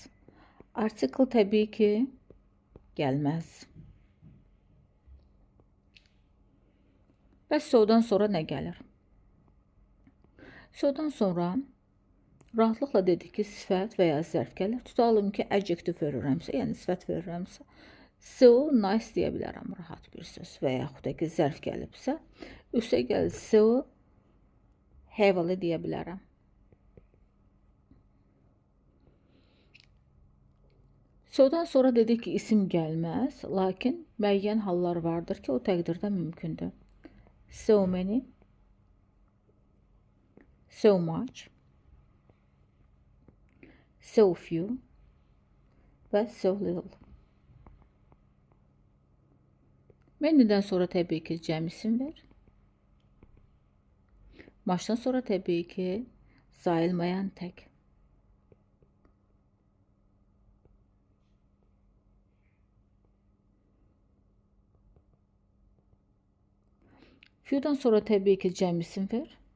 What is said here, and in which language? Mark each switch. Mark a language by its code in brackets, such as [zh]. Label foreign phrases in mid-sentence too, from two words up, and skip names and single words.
[az] Article təbii ki, gəlməz. Bəs so'dan sonra nə gəlir? So'dan sonra rahatlıqla dedik ki, sifət və ya zərf gəlir. Tutalım ki, adjective verirəmsə, yəni sifət verirəmsə, [en] so nice [az] deyə bilərəm, rahat bir söz. Və yaxud da ki, zərf gəlibsə, üstə gəlir [en] so heavily [az] deyə bilərəm. So'dan sonra dedik ki, isim gəlməz, lakin müəyyən hallar vardır ki, o təqdirdə mümkündür. [en] So many, so much, so few və so little. [az] Many'dən sonra təbii ki, cəm isim ver. Much'dan sonra təbii ki, sayılmayan tək. Few'dan sonra təbii ki, cəm isim ver.